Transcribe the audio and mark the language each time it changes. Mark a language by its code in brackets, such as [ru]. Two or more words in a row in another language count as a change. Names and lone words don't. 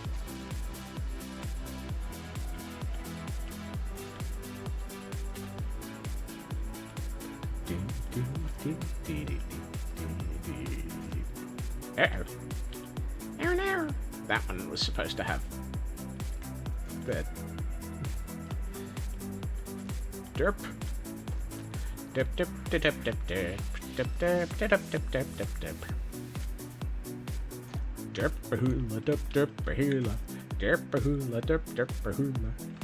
[en] That one was supposed to have the derp. Dip dip dip dip dip dip dip dip dip dip dip dip dip. Derp-a-hula, derp-derp-a-hula, derp-a-hula, derp-derp-a-hula.